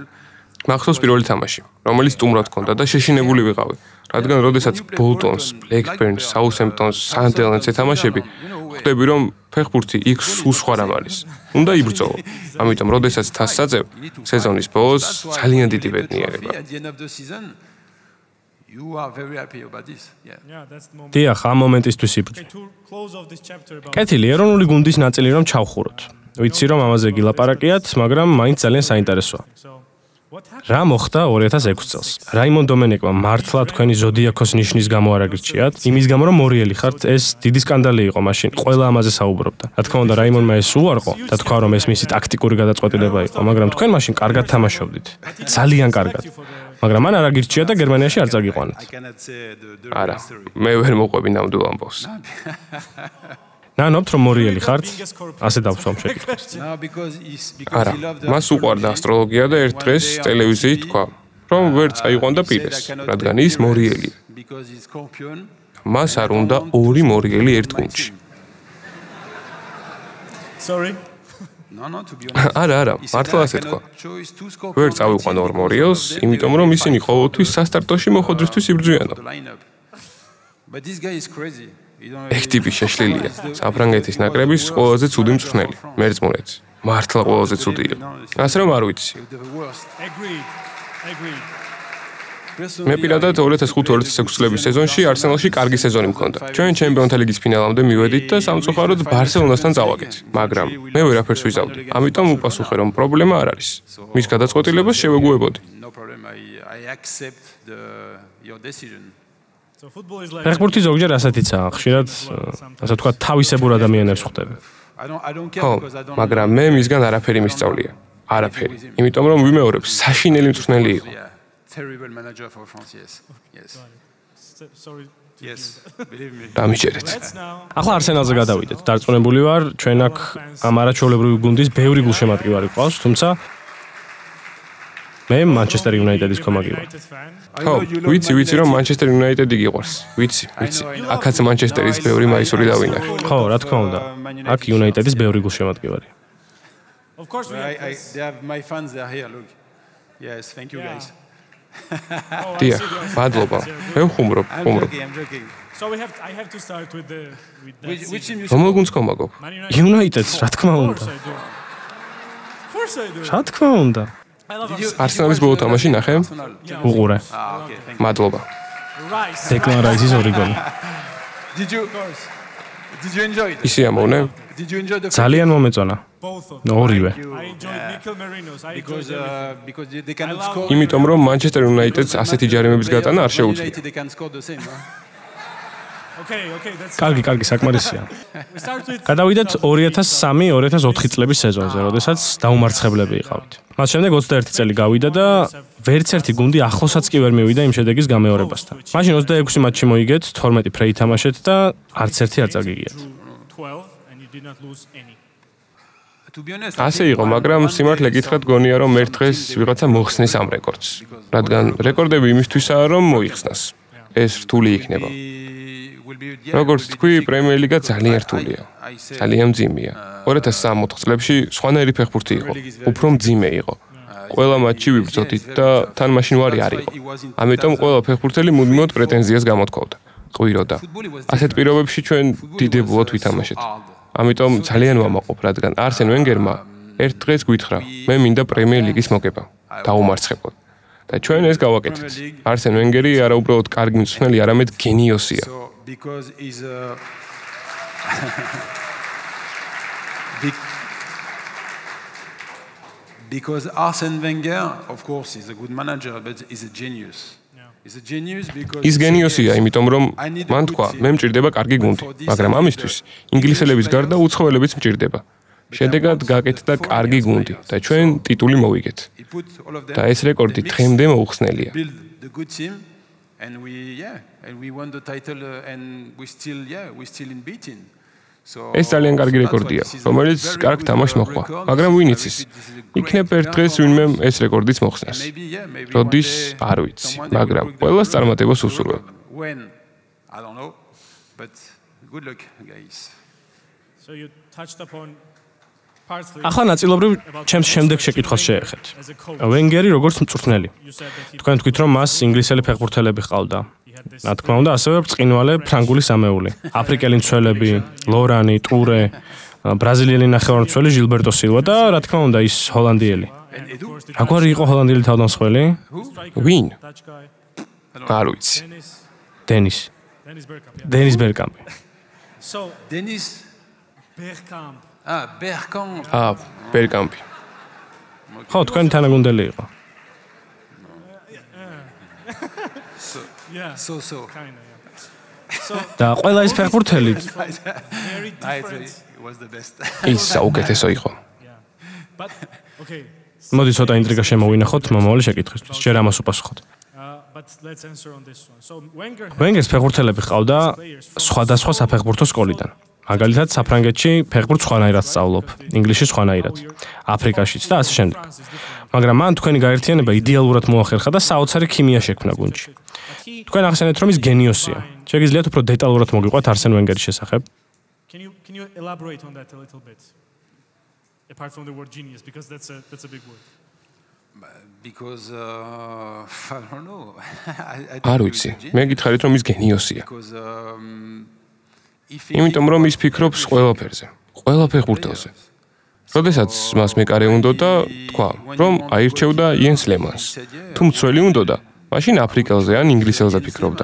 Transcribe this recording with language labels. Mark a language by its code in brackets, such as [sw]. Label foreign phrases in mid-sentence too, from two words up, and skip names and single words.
[ka] მახსოვს პირველი თამაში, რომელიც სტუმრად ჰქონდა და შეშინებული ვიყავი. რადგან როდესაც ბოლტონს, ბლეკბერნს, საუთჰემპტონს, სანდერლენდს ეთამაშები, ხვდები რომ ფეხბურთი იქ სულ სხვა რამ არის. უნდა იბრძოლო. ამიტომ როდესაც თასს აწევ, სეზონის ბოლოს ძალიან დიდი ბედნიერება. [en] At the end of the season, you are very happy about this. Yeah. Yeah, that's the moment. [ka] დიახ, ამ მომენტისთვის იბრძვი. [en] To close off this chapter about [ka] კეთილი, ეროვნული გუნდის ნაწილი რომ ჩავხუროთ. ვიცი რომ ამაზე გილაპარაკიათ, მაგრამ მაინც ძალიან საინტერესოა. [en] so what happened? [ka] რა მოხდა 2006 წელს? რაიმონ დომენეკმა მართლა თქვენი ზოდიაქოს ნიშნის გამო არ აგრჩიათ? იმის გამო რომ მორიელი ხართ, ეს დიდი სკანდალი იყო მაშინ. ყველა ამაზე საუბრობდა. რა თქმა უნდა, რაიმონმა ეს უარყო და თქვა რომ ეს მისი ტაქტიკური გადაწყვეტილება იყო, მაგრამ თქვენ მაშინ კარგად თამაშობდით. ძალიან კარგად. მაგრამ მან არ აგირჩია და გერმანიაში არ წაგიყვანეთ. [en] I cannot say the [ka] არა, [en] real story. [ka] მე ვერ მოყვები ნამდვილ ამბავს. ნანობთ რომ მორიელი ხართ? ასე დავსვამ შეკითხვას. [en] No, because [ka] არა, [en] he loved [ka] მას უყვარდა ასტროლოგია და ერთ დღეს ტელევიზიით თქვა, რომ ვერ წაიყვანდა პირეს, რადგან ის მორიელია. [en] because he's scorpion. [ka] მას არ უნდა ორი მორიელი ერთ გუნდში. [en] Sorry. No, to be honest. [ka] არა, მართლა ასე თქვა. ვერ წავიყვან ორ მორიელს, იმიტომ რომ ისინი ყოველთვის სასტარტოში მოხდრისთვის იბრძვიანო. [en] But this guy is crazy. [ka] ეგ ტიპი შეშლილია. საფრანგეთის ნაკრების ყველაზე ცუდი მწვრთნელი, მერწმუნეც. მართლა ყველაზე ცუდი იყო. ასე რომ არ ვიცი. [en] Agreed. [ka] მე პირადად 2005-2006 წლების სეზონში არსენალში კარგი სეზონი მქონდა. ჩვენ ჩემპიონთა ლიგის ფინალამდე მივედით და სამწუხაროდ ბარსელონასთან წავაგეთ, მაგრამ მე ვერაფერს ვიზავდი. ამიტომ უპასუხე რომ პრობლემა არ არის. მის გადაწყვეტილებას შევეგუებოდი. [en] No problem. I accept your decision. So football is like [ka] ფეხბურთი ზოგჯერ ასეთიცაა, ხშირად ასე თქვა თავისებურ ადამიანებს ხვდები. [en] I don't care [ka] ხო, [en] because I don't. [ka] მაგრამ მე მისგან არაფერი მისწავლია. არაფერი. იმიტომ რომ ვიმეორებ, საშინელი მწვრთნელი იყო. [en] Yeah, terrible manager for France. Yes. sorry. Yes. Believe me. [ka] დამიჯერეთ. [en] Let's now. [ka] ახლა არსენალზე გადავიდეთ. დარწმუნებული ვარ, ჩვენ აქ ამ არაჩვეულებრივი გუნდის ბევრი გულშემატკივარი ყავს, თუმცა მე Manchester United-ის კომაგი ვარ. [en] United fan. [ka] ხო, ვიცი რომ Manchester United-ი გიყვარს. ვიცი. აქაც Manchester-ის ბევრი მაისური დავინახე. ხო, რა თქმა უნდა. აქ United-ის ბევრი გულშემატკივარი. [en] Of course we have They have my fans. They are here. Look. Yes. Thank you, guys. [ka] დიახ, მადლობა. მე ვხუმრობ. [en] I'm joking. So I have to start with that Which team you [ka] რომელ გუნდს კომაგობ? [en] Man United. [ka] United-ს რა თქმა [en] Of [ka] უნდა. [en] course I do. Of course I do. [ka] რა თქმა უნდა. [en] I love [ka] არსენალის ბოლო თამაში ნახე? უყურე. [en] okay. Thank [ka] მადლობა. Rice. Declan Rice-ის ორი გოლი. [en] you. Did you enjoy it? [ka] ისი ამოვნე? [en] Did you enjoy the [ka] ძალიან მომეწონა. [en] Both of them. [ka] ორივე. [en] I enjoyed Mikel Merino's. I because enjoyed everything. because they cannot I love- score. [ka] იმიტომ რომ Manchester United-ს ასეთი ჯარიმების გატანა არ შეუძლია. [en] United, they can score the same. Okay, that's [ka] კარგი, საკმარისია. [en] We start with [ka] გადავიდეთ 2003-2004 წლების სეზონზე, როდესაც დაუმარცხებლები იყავით. მას შემდეგ 21 წელი გავიდა და ვერც ერთი გუნდი ახლოსაც კი ვერ მივიდა იმ შედეგის გამეორებასთან. მაშინ 26 მატჩი მოიგეთ, 12 ფრე ითამაშეთ და არც ერთი არ წაგიგიათ. 12 and you did not lose any. To be honest, ასე იყო, მაგრამ სიმართლე გითხრათ გონია რომ ერთ დღეს ვიღაცა მოხსნის ამ რეკორდს. რადგან რეკორდები იმისთვისაა რომ მოიხსნას. ეს რთული იქნება. როგორც თქვი, პრემიერ ლიგა ძალიან რთულია. ძალიან მძიმეა. 2003 წლებში სხვანაირი ფეხბურთი იყო. უფრო მძიმე იყო. ყველა მატჩი ვიბრძოდით და თან მაშინ ვარი არ იყო. ამიტომ ყველა ფეხბურთელი მუდმივად პრეტენზიას გამოთქვავდა. ყვიროდა. ასეთ პირობებში ჩვენ დიდებულად ვითამაშეთ. ამიტომ ძალიან ვამაყობ, რადგან არსენ ვენგერმა ერთ დღეს გვითხრა, მე მინდა პრემიერ ლიგის მოგება. დაუმარცხებლად. და ჩვენ ეს გავაკეთეთ. არსენ ვენგერი არა უბრალოდ კარგი მწვრთნელი, არამედ გენიოსია. [en] So because he's because Arsene Wenger, of course, is a good manager, but he's a genius. He's a genius because [ka] ის გენიოსია, იმიტომ რომ მან თქვა, მე მჭირდება კარგი გუნდი, მაგრამ ამისთვის ინგლისელების გარდა უცხოელებიც მჭირდება. შედეგად გაკეთდა კარგი გუნდი და ჩვენ ტიტული მოვიგეთ. [en] he put all of them. [ka] და ეს რეკორდი დღემდე მოუხსნელია. [en] Build the good team, and we won the title, and we still in beating. So [ka] ეს ძალიან კარგი რეკორდია, რომელიც კარგ თამაშს მოჰყვა, მაგრამ ვინ იცის? იქნებ ერთ დღეს ვინმე ეს რეკორდიც მოხსნას. როდის არ ვიცი, მაგრამ ყველას წარმატებას უსურვებ. [en] When? I don't know, but good luck, guys. So you touched upon partly [ka] ახლა ნაწილობრივ ჩემს შემდეგ შეკითხვას შეეხეთ. [en] as a coach. [ka] ვენგერი როგორც მწვრთნელი. [en] You said that he [ka] თქვენ თქვით რომ მას ინგლისელი ფეხბურთელები ჰყავდა. [en] had this [ka] რა თქმა უნდა, ასევე ბრწყინვალე ფრანგული სამეული. აფრიკელი მცველები, ლორანი, ტურე, ბრაზილიელი ნახევარმცველი ჟილბერტო სილვა და რა თქმა უნდა ის ჰოლანდიელი. [en] And Edu? [ka] აგვარი იყო ჰოლანდიელი თავდამსხმელი? [en] striker, [ka] ვინ? [en] Dutch guy, [ka] არ ვიცი. Dennis დენის [en] Bergkamp. Yeah. [ka] დენის ბერკამპი. [en] So Dennis? Bergkamp. Bergkamp. [ka] ბერკამპი. ხო, თქვენი თანაგუნდელი იყო. [en] Yeah. So. Kind of, yeah. So [ka] და ყველა ეს ფეხბურთელი [en] very different. It was the best. [ka] ის საუკეთესო იყო. [en] Yeah. But okay, [ka] მოდი ცოტა ინტრიგა შემოვინახოთ მომავალი შეკითხვისთვის. ჯერ ამას უპასუხოთ. ვენგერს ფეხბურთელები ჰყავდა სხვადასხვა საფეხბურთო სკოლიდან. მაგალითად, საფრანგეთში ფეხბურთს სხვანაირად სწავლობ, ინგლისში სხვანაირად, აფრიკაშიც და ასე შემდეგ. მაგრამ მან თქვენი გაერთიანება იდეალურად მოახერხა და საოცარი ქიმია შექმნა გუნდში. თქვენ ახსენეთ, რომ ის გენიოსია. შეგიძლიათ უფრო დეტალურად მოგიყვათ არსენ ვენგერის შესახებ? [en] Can you elaborate on that a little bit? Apart from the word genius, because that's a big word. Because I don't know. [ka] არ ვიცი. მე გითხარით რომ ის გენიოსია. იმიტომ რომ ის ფიქრობს ყველაფერზე, ყველა ფეხბურთელზე. როდესაც მას მეკარე უნდოდა, თქვა, რომ აირჩევდა იენს ლემანს. თუ მცველი უნდოდა, მაშინ აფრიკელზე ან ინგლისელზე ფიქრობდა.